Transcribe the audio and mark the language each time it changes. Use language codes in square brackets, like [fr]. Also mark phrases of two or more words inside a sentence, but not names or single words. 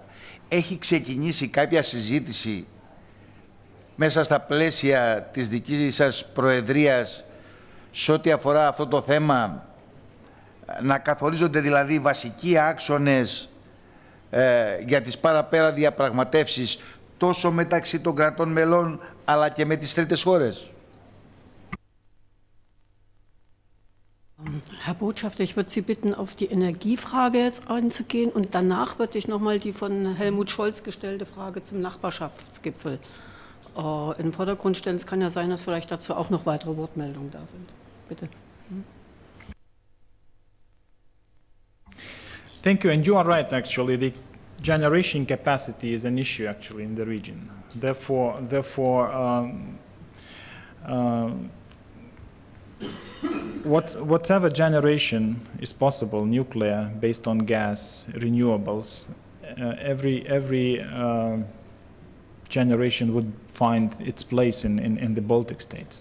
[el] Έχει ξεκινήσει κάποια συζήτηση μέσα στα πλαίσια της δικής σας προεδρίας σε ό,τι αφορά αυτό το θέμα, να καθορίζονται δηλαδή βασικοί άξονες για τις παραπέρα διαπραγματεύσεις τόσο μεταξύ των κρατών μελών αλλά και με τις τρίτες χώρες. [de] Herr Botschafter, ich würde Sie bitten, auf die Energiefrage jetzt einzugehen und danach würde ich nochmal die von Helmut Scholz gestellte Frage zum Nachbarschaftsgipfel in den Vordergrund stellen. Es kann ja sein, dass vielleicht dazu auch noch weitere Wortmeldungen da sind. Bitte. [en] Thank you, and you are right, actually. The generation capacity is an issue, actually, in the region. Therefore whatever generation is possible, nuclear, based on gas, renewables, every generation would find its place in the Baltic states.